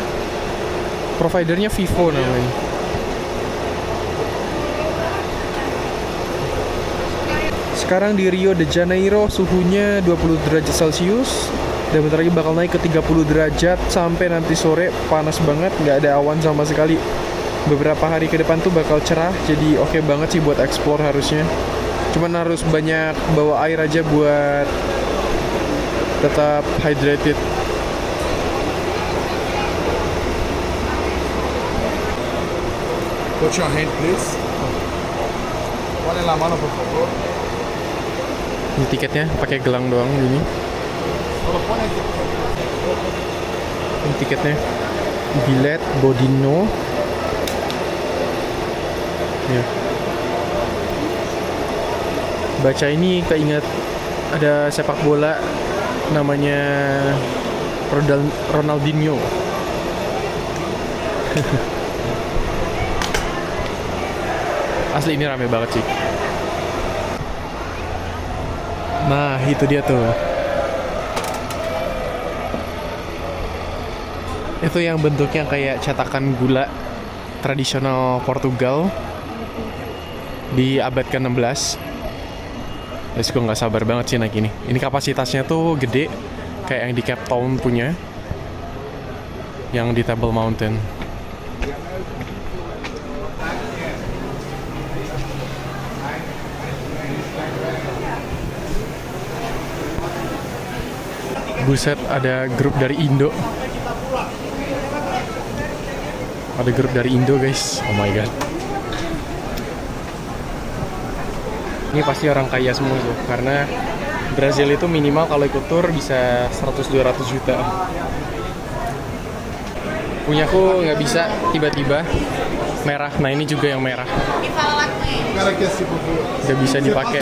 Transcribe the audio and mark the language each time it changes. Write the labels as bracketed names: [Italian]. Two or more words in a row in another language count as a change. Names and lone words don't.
[Indonesian] Providernya Vivo namanya. Sekarang di Rio de Janeiro suhunya 20 derajat Celcius, dan bentar lagi bakal naik ke 30 derajat sampai nanti sore panas banget, nggak ada awan sama sekali. Beberapa hari ke depan tuh bakal cerah, jadi oke banget sih buat explore harusnya. Cuman harus banyak bawa air aja buat tetap hydrated. [English] Put your hand, please. [Spanish] Pon en la mano, por favor. [Indonesian] Ini tiketnya pakai gelang doang gini. [Spanish] Solo pon aquí. [Indonesian] Ini tiketnya bilet Bodino. Ya. Baca ini keinget ada sepak bola namanya Ronaldinho. Asli ini rame banget sih. Nah itu dia tuh. Itu yang bentuknya kayak cetakan gula tradisional Portugal di abad ke-16. [English] Let's go, [Indonesian] nggak sabar banget sih naik ini. Ini kapasitasnya tuh gede, kayak yang di Cape Town punya, yang di Table Mountain. Buset, ada grup dari Indo. Ada grup dari Indo, [English] guys. Oh my god. [Indonesian] Ini pasti orang kaya semua tuh, karena Brazil itu minimal kalau ikut tour bisa 100-200 juta. Punyaku nggak bisa, tiba-tiba merah. Nah ini juga yang merah. Nggak bisa dipakai.